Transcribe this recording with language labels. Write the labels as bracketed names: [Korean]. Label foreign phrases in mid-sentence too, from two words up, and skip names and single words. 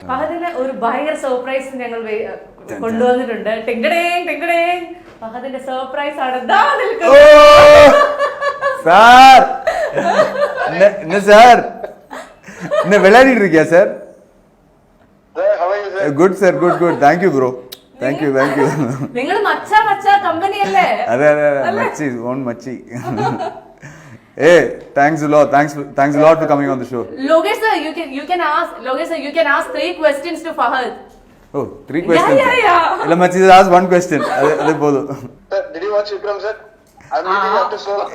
[Malayalam] ഫഹദിന് ഒരു ഭയങ്കര സർപ്രൈസ് ഞങ്ങൾ കൊണ്ടുവന്നിട്ടുണ്ട്. ഫഹദിന്റെ സർപ്രൈസ് ആണ് [Tamil] சார் என்ன சார் என்ன விளையாடிட்டு இருக்கியா சார்? [English] good sir good thank you bro thank you [Malayalam] നിങ്ങൾ മച്ച കമ്പനി അല്ലേ? അതെ മച്ചി ഓൺ മച്ചി. [English] Hey, thanks a lot for coming on the show. Logesh sir, you can ask 3 questions to Fahad. Oh, 3 questions. Yeah. [Tamil] இல்ல மச்சி [English] ask 1 question. [Tamil] அது போடு. [English] Sir, did you watch Vikram sir? I'm meeting after so long.